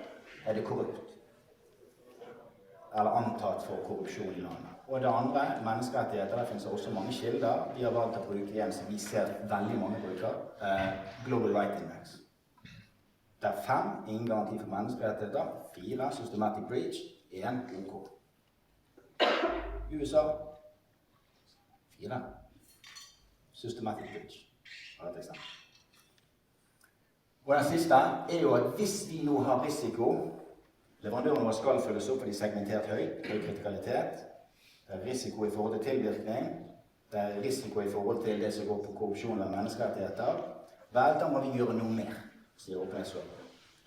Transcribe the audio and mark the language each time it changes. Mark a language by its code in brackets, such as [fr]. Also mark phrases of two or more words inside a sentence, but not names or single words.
[no] Er det korrupt? Eller antatt for korrupsjon i landet? Og det andre, menneskerettigheter, der finnes også mange kilder. Vi har valgt å bruke igjen, som vi ser veldig mange bruker, Global Right Index. Det er 5, ingen garanti for menneskerettigheter, 4, [en] systematic breach, 1, OK. USA, 4. Systematic breach. [no] Et eksempel. Og den siste er jo at hvis vi nå har risiko, leverandørene våre skal følges opp for de segmentert høy kritikalitet, det er risiko i forhold til tilvirkning, det er risiko i forhold til det som går på korrupsjon og menneskerettigheter, vel, da må vi gjøre noe mer, sier åpenhetsloven.